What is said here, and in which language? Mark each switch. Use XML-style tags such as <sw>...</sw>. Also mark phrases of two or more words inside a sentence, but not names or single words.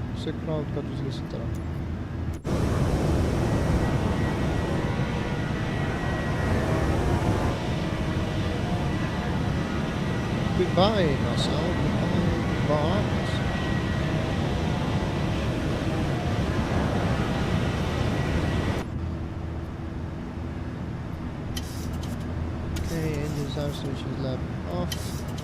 <et>See cloud kadus lihtsalt ära.</et> <en>Goodbye, Nassau. Goodbye, Bahamas. Okay, engine sound switches left off.</en>